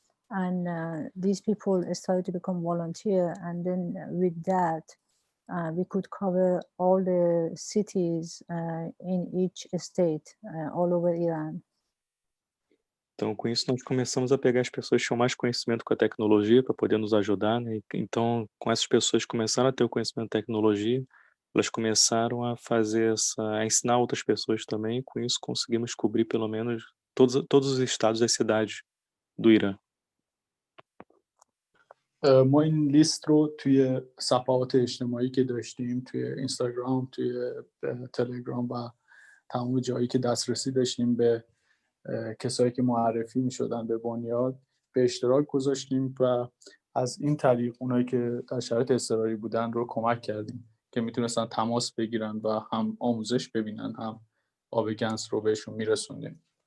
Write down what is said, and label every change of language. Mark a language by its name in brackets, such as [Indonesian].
[English] And these people started to become volunteer. And then with that, we could cover all the cities in each state all over Iran. [Portuguese] Então, com isso, nós começamos a pegar as pessoas que tinham mais conhecimento com a tecnologia para poder nos ajudar, né? Então, com essas pessoas que começaram a ter o conhecimento da tecnologia, elas começaram a a ensinar outras pessoas também, e com isso conseguimos cobrir pelo menos todos os estados e cidades do Irã. [Persian] ما این لیست رو توی صفحات اجتماعی که داشتیم توی اینستاگرام، توی تلگرام و تمام جایی که دسترسی داشتیم به کسایی که معرفی می‌شدن به بنیاد به اشتراک گذاشتیم و از این طریق اونایی که در شرایط اضطراری بودن رو کمک کردیم که میتونستن تماس بگیرن و هم آموزش ببینن هم آب گنس رو بهشون میرسوندیم.